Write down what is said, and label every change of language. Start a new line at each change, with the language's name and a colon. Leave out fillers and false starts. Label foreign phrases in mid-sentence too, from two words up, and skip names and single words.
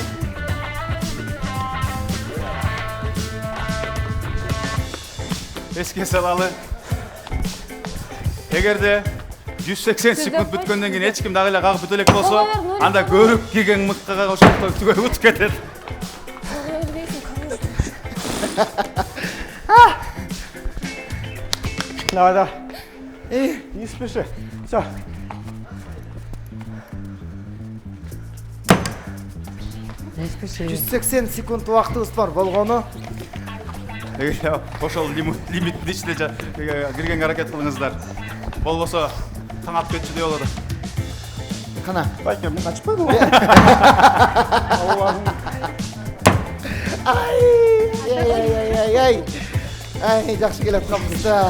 Kyrgyz: Еске салалы. Эгерде 180 секунд бүткөндөн кийин эч ким дагы эле кагып бүтө элек болсо, Ого, Нурик, анда көрүп келген мыккага ошондой түгөй утуп кетет.
Russian: Давай, давай. Не спеши. Все. Не спеши.
Kyrgyz: 180 секунд убактыбыз бар болгону. Эгер ошол лимиттин ичине киргенге аракет кылыңыздар. Болбосо таң атып кетчүдөй болот. Кана. Байкем, качпады ғой. Ай, жакшы келе атканбыз да.